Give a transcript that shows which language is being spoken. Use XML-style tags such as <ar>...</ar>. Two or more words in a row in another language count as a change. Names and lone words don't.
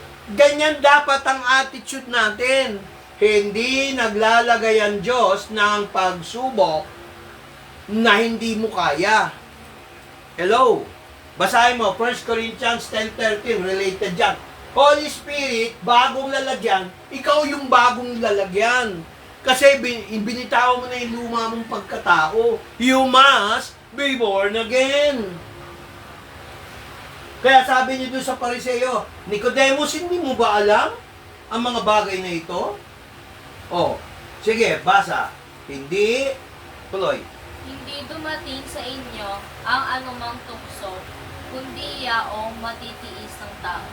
<tl>Ganyan dapat ang attitude natin. Hindi naglalagay ang Diyos ng pagsubok na hindi mo kaya. Hello? Basahin mo, 1 Corinthians 10:13, related dyan. Holy Spirit, bagong lalagyan, ikaw yung bagong lalagyan. Kasi binitaw mo na yung luma mong pagkatao.</tl> <en>You must be born again.</en> <tl>Kaya sabi niyo doon sa Pariseo, Nicodemus, hindi mo ba alam ang mga bagay na ito? Oh, sige, basa. Hindi, tuloy. Hindi dumating sa inyo ang anumang tukso, kundi yaong matitiis ng tao.</tl>